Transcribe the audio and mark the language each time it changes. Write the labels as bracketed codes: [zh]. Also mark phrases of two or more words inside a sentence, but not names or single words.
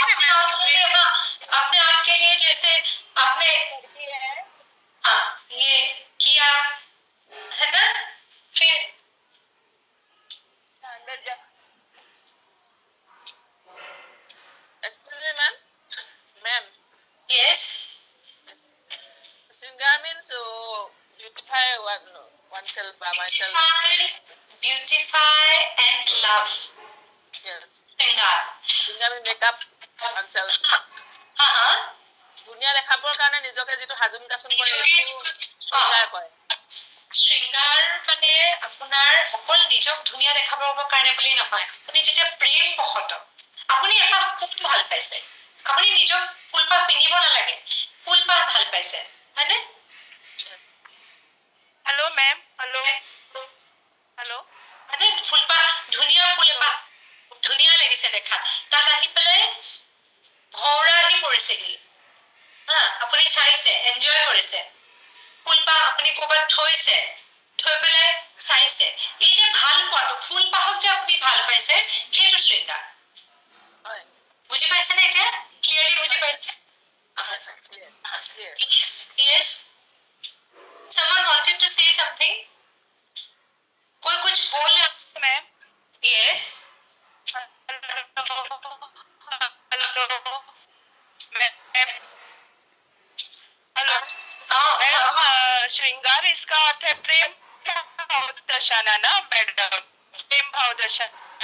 [hi] अपने आप के लिए, जैसे आपने ये किया है ना, फिर मैम [en] यस, श्रृंगार मीन्स beautify oneself by myself, beautify and love. yes, শ্রৃঙ্গার means make up oneself, [as] দুনিয়া দেখাবৰ কাৰণে নিজকে যিটো সাজুন কাচুন কৰে শ্রৃঙ্গার কয়। শ্রৃঙ্গার মানে আপোনাৰ অকল নিজক ধুনীয়া দেখাবৰ কাৰণে বুলি নহয়, আপুনি যেতিয়া প্ৰেম বশত আপুনি এটা ফুল ভাল পাইছে, আপুনি নিজক ফুলপাহ পিন্ধিব নালাগে, ফুলপাহ ভাল পাইছে হয়নে? [en] hello ma'am, hello hello, [as] মানে ফুলপাহ ধুনীয়া, ফুল এপাহ ধুনীয়া লাগিছে দেখা, তাত আহি পেলাই ভৌৰা আহি পৰিছেহি, আপুনি চাইছে, এনজয় কৰিছে, ফুলপাহ আপুনি ক'ৰবাত থৈছে, থৈ পেলাই চাইছে, এই যে ভাল পোৱাটো, ফুলপাহক যে আপুনি ভাল পাইছে, সেইটো শৃংগাৰ। বুজি পাইছেনে এতিয়া? ক্লিয়াৰলি বুজি পাইছে? [en] Yes, yes. Someone wanted to say something? [hi] कोई कुछ बोल रहा है मैम? [en] Yes. [hi] श्रृंगार इसका अर्थ है प्रेम भाव दर्शाना ना मैडम, प्रेम भाव दर्शाना।